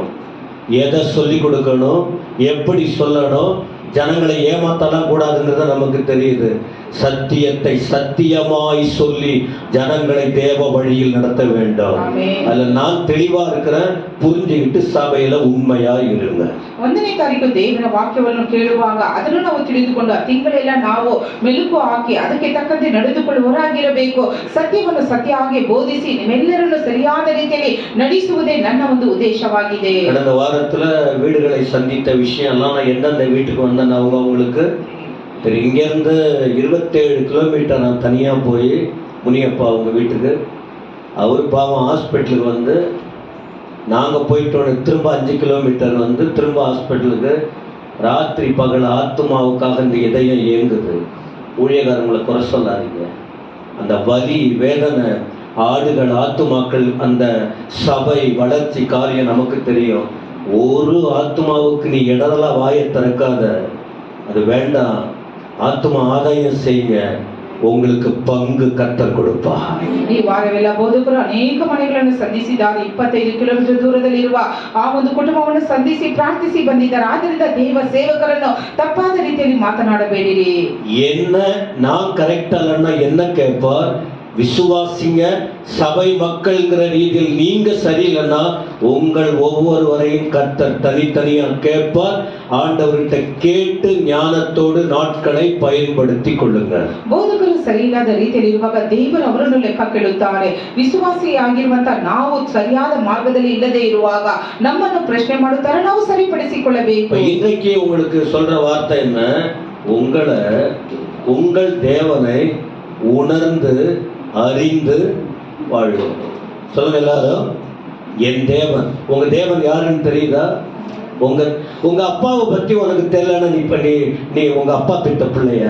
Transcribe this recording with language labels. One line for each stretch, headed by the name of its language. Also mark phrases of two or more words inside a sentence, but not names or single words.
Tamil: எதை சொல்லி கொடுக்கணும், எப்படி சொல்லணும், ஜனங்களை ஏமாத்தலாம் கூடாதுங்கிறத நமக்கு தெரியுது. சத்தியத்தை சத்தியமாய் சொல்லி ஜனங்களை தேவ வழியில் நடத்த வேண்டும். அதுல நான் தெளிவா இருக்கிறேன். புரிஞ்சுக்கிட்டு சபையில உண்மையா இருங்க.
Kannada: 1ನೇ ತಾರೀಕು ದೇವರ ವಾಕ್ಯವನ್ನು ಕೇಳುವಾಗ ಅದನ್ನು ನಾವು ತಿಳಿದುಕೊಂಡು ಆ ತಿಂಗಳೆಲ್ಲ ನಾವು ಮೆಲುಕು ಹಾಕಿ ಅದಕ್ಕೆ ತಕ್ಕಂತೆ ನಡೆದುಕೊಳ್ಳುವವರಾಗಿರಬೇಕು. ಸತ್ಯವನ್ನು ಸತ್ಯವಾಗಿ ಬೋಧಿಸಿ ನಿಮ್ಮೆಲ್ಲರನ್ನು ಸರಿಯಾದ ರೀತಿಯಲ್ಲಿ ನಡೆಸುವುದೇ ನನ್ನ ಒಂದು ಉದ್ದೇಶವಾಗಿದೆ.
Tamil: கடந்த வாரத்துல வீடுகளை சந்தித்த விஷயம் எல்லாம் நான் எந்தெந்த வீட்டுக்கு வந்தேன் அவங்களுக்கு தெரியும். இங்கேருந்து 27 கிலோமீட்டர் நான் தனியாக போய் முனியப்பா அவங்க வீட்டுக்கு, அவர் பாவம் ஹாஸ்பிட்டலுக்கு நாங்கள் போயிட்டோன்னு திரும்ப 5 கிலோமீட்டர் திரும்ப ஹாஸ்பிட்டலுக்கு. ராத்திரி பகல் ஆத்மாவுக்காக இந்த இதயம் இயங்குது. ஊழியக்காரங்களை குறை சொல்லாதீங்க. அந்த வலி வேதனை, ஆடுகள் ஆத்துமாக்கள், அந்த சபை வளர்ச்சி காரியம் நமக்கு தெரியும். ஒரு ஆத்மாவுக்கு நீ இடதலா வாயை திறக்காத, அது வேண்டாம். ஆத்மா ஆதாயம் செய்யுங்க, உங்களுக்கு பங்கு கர்த்தர் கொடுப்ப.
Kannada: ಈ ವಾರವೆಲ್ಲ ಬೋಧಕರು ಅನೇಕ ಮನೆಗಳನ್ನು ಸಂಧಿಸಿದ್ದಾರೆ. 25 ಕಿಲೋಮೀಟರ್ ದೂರದಲ್ಲಿರುವ ಆ ಒಂದು ಕುಟುಂಬವನ್ನು ಸಂಧಿಸಿ ಪ್ರಾರ್ಥಿಸಿ ಬಂದಿದ್ದಾರೆ. ಆದ್ದರಿಂದ ದೇವ ಸೇವಕರನ್ನು ತಪ್ಪಾದ ರೀತಿಯಲ್ಲಿ ಮಾತನಾಡಬೇಡಿರಿ.
Tamil: என்ன நான் கரெக்ட் அல்லன்னா என்ன கேட்பார்? விசுவாசிங்க, சபை மக்கள்ங்கிற ரீதியில் நீங்க சரியில்லைன்னா உங்கள் ஒவ்வொருவரையும் கர்த்தர் தனித்தனியா கேட்பார். ஆண்டவர்கிட்ட கேட்டு ஞானத்தோடு நாட்களை பயன்படுத்தி கொள்ளுங்க.
Kannada: ಬೋಧಕರು ಸರಿಯಿಲ್ಲದ ರೀತಿಯಲ್ಲಿ ಇರುವಾಗ ದೇವರು ಅವರನ್ನು ಲೆಕ್ಕ ಕೇಳುತ್ತಾರೆ. ವಿಶ್ವಾಸಿಯಾಗಿರುವಂತ ನಾವು ಸರಿಯಾದ ಮಾರ್ಗದಲ್ಲಿ ಇಲ್ಲದೆ ಇರುವಾಗ ನಮ್ಮನ್ನು ಪ್ರಶ್ನೆ ಮಾಡುತ್ತಾರೆ, ನಾವು ಸರಿಪಡಿಸಿಕೊಳ್ಳಬೇಕು.
Tamil: இன்றைக்கு உங்களுக்கு சொல்ற வார்த்தை என்ன? உங்கள் தேவனை உணர்ந்து அறிந்து வாழும். சொல்லுங்க எல்லாரும், என் தேவன். உங்க தேவன் யாருன்னு தெரியுதா? உங்க அப்பாவை பத்தி உனக்கு தெரியலன்னா நீ உங்க அப்பா பெற்ற பிள்ளையா?